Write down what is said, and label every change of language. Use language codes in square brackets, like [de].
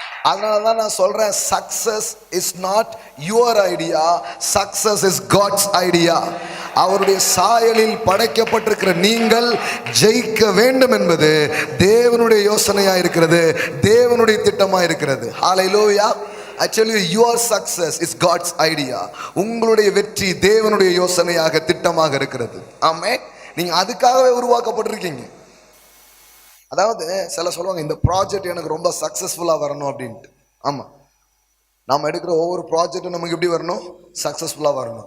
[ta] அதனாலதான் நான் சொல்றேன், [en] Success is not your idea, success is God's idea. [ta] அவருடைய சாயலில் படைக்கப்பட்டிருக்கிற நீங்கள் ஜெயிக்க வேண்டும் என்பது தேவனுடைய யோசனையா இருக்கிறது, தேவனுடைய திட்டமா இருக்கிறது. ஹல்லேலூயா. [en] I tell you, your success is God's idea. [ta] உங்களுடைய வெற்றி தேவனுடைய யோசனையாக திட்டமாக இருக்கிறது. ஆமென். நீங்க அதுக்காகவே உருவாக்கப்பட்டிருக்கீங்க. அதாவது சில சொல்லுவாங்க, இந்த ப்ராஜெக்ட் எனக்கு ரொம்ப சக்சஸ்ஃபுல்லா வரணும் அப்படின்ட்டு. ஆமா, நாம எடுக்கிற ஒவ்வொரு ப்ராஜெக்டும் நமக்கு எப்படி வரணும், சக்சஸ்ஃபுல்லா வரணும்.